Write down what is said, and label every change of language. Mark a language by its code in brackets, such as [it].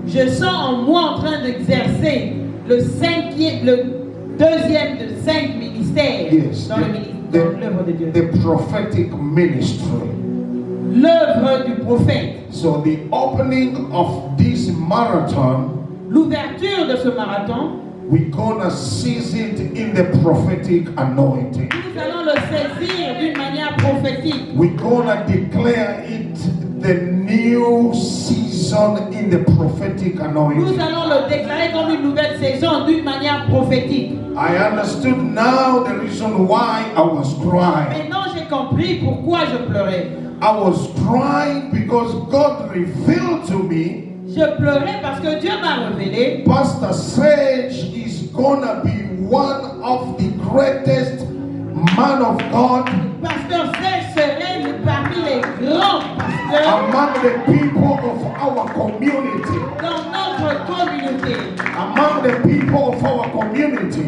[fr] Je sens en moi en train d'exercer le deuxième de 5 ministères [en] Yes, [fr] dans l'œuvre de Dieu. [en] the prophetic ministry. [fr] L'œuvre du prophète. [en] So the opening of this marathon, [fr] L'ouverture de ce marathon, [en] we're gonna seize it in the prophetic anointing. [fr] nous allons le saisir d'une manière prophétique. [en] We're gonna declare it the new season in the prophetic [fr] Nous [en] anointing. [fr] allons le déclarer comme une nouvelle saison d'une manière prophétique. [en] I understood now the reason why I was crying. [fr] Maintenant, j'ai compris pourquoi je pleurais. [en] I was crying because God revealed to me [fr] Je pleurais parce que Dieu m'a révélé. [en] Pastor Sage is gonna be one of the greatest man of God [fr] Pasteur Serge serait parmi les grands pasteurs [en] among the people of our community. [fr] dans notre communauté. [en] Among the people of our community.